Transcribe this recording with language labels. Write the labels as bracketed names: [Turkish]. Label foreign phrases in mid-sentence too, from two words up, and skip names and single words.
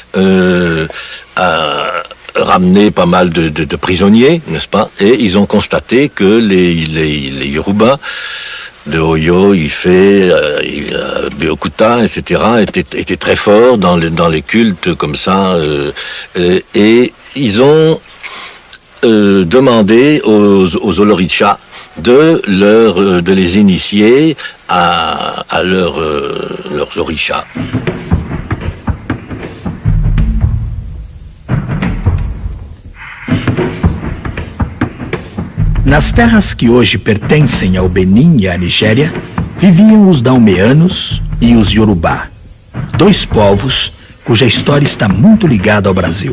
[French] a ramené pas mal de prisonniers, n'est-ce pas, et ils ont constaté que les Yoruba de Oyo, Ifé, Beokuta, etc., étaient très forts dans les cultes comme ça, et ils ont demandé aux Olorichas de les initier à leurs orixás. [Portuguese] Nas terras que hoje pertencem ao Benin e à Nigéria, viviam os Daomeanos e os Yorubá, dois povos cuja história está muito ligada ao Brasil.